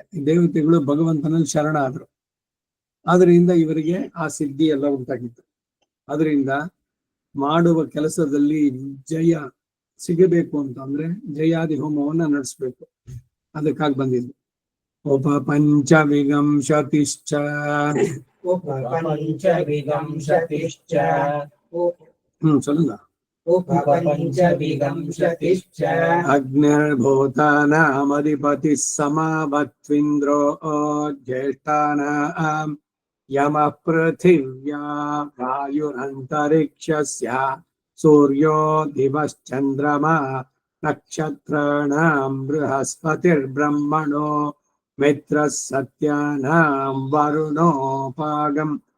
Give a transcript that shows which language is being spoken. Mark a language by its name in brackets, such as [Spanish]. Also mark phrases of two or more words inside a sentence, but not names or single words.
[Kannada] ದೇವತೆಗಳು ಭಗವಂತನಲ್ಲಿ ಶರಣ ಆದ್ರು, ಆದ್ರಿಂದ ಇವರಿಗೆ ಆ ಸಿದ್ಧಿ ಎಲ್ಲ ಉಂಟಾಗಿತ್ತು. ಅದರಿಂದ ಮಾಡುವ ಕೆಲಸದಲ್ಲಿ ಜಯ ಸಿಗಬೇಕು ಅಂತಂದ್ರೆ ಜಯಾದಿ ಹೋಮವನ್ನ ನಡೆಸ್ಬೇಕು. ಅದಕ್ಕಾಗಿ ಬಂದಿದ್ದು. [Sanskrit] ಉಪಪಂಚ ವಿಗಂಶತಿಶ್ಚ उपपञ्चविंशतिश्च [Tamil] சொல்லுங்க. [Sanskrit] उपपञ्चविंशतिश्च अग्निर्भूतानामधिपतिः समावत्विन्द्रो ज्येष्ठानां यमः पृथिव्या वायुरन्तरिक्षस्य सूर्यो दिवश्चन्द्रमा नक्षत्राणां बृहस्पतिर्ब्रह्मणो मित्रः सत्यानां वरुणोपागं